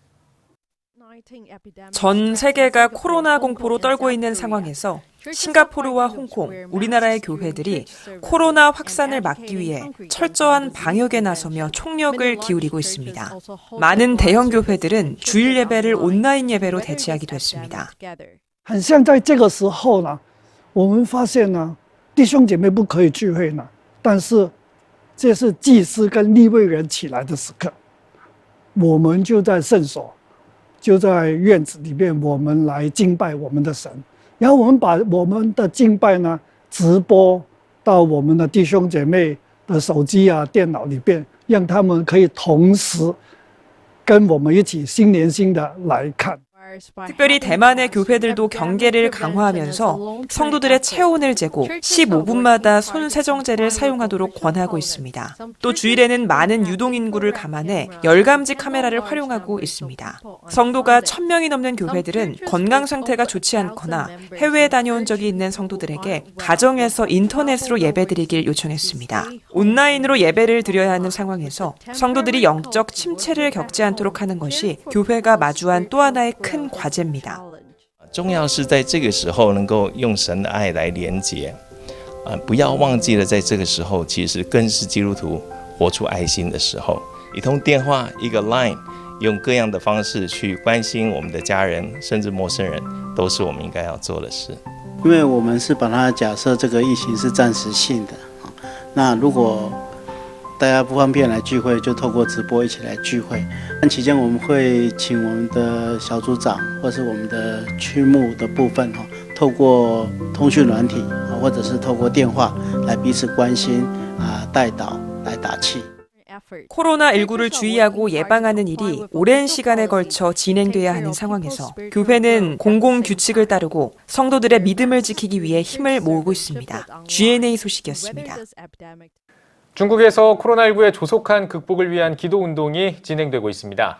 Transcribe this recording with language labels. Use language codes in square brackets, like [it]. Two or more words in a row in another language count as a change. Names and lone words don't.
[ko] 전 세계가 코로나 공포로 떨고 있는 상황에서 싱가포르와 홍콩, 우리나라의 교회들이 코로나 확산을 막기 위해 철저한 방역에 나서며 총력을 기울이고 있습니다. 많은 대형 교회들은 주일 예배를 온라인 예배로 대체하기도 했습니다. [zh] 很像在这个时候呢，我们发现呢，弟兄姐妹不可以聚会呢，但是这是祭司跟利未人起来的时刻，我们就在圣所，就在院子里面，我们来敬拜我们的神，然后我们把我们的敬拜呢直播到我们的弟兄姐妹的手机啊、电脑里边，让他们可以同时跟我们一起心连心的来看。 [ko] 특별히 대만의 교회들도 경계를 강화하면서 성도들의 체온을 재고 15분마다 손 세정제를 사용하도록 권하고 있습니다. 또 주일에는 많은 유동인구를 감안해 열감지 카메라를 활용하고 있습니다. 성도가 1000명이 넘는 교회들은 건강 상태가 좋지 않거나 해외에 다녀온 적이 있는 성도들에게 가정에서 인터넷으로 예배드리길 요청했습니다. 온라인으로 예배를 드려야 하는 상황에서 성도들이 영적 침체를 겪지 않도록 하는 것이 교회가 마주한 또 하나의 큰 과제입니다. [zh] 重要是在这个时候能够用神的爱来连结，不要忘记了在这个时候，其实更是基督徒活出爱心的时候。一通电话，一个 Line， 用各样的方式去关心我们的家人，甚至陌生人，都是我们应该要做的事。因为我们是把它假设这个疫情是暂时性的，那如果 大家不方便来聚会，就透过直播一起来聚会。但期间我们会请我们的小组长或是我们的区牧的部分透过通讯软体或者是透过电话来彼此关心带导来打气。 [ko] 코로나19를 주의하고 예방하는 일이 오랜 시간에 걸쳐 진행돼야 하는 상황에서 교회는 공공규칙을 따르고 성도들의 믿음을 지키기 위해 힘을 모으고 있습니다. G&A 소식이었습니다. 중국에서 코로나19의 조속한 극복을 위한 기도 운동이 진행되고 있습니다.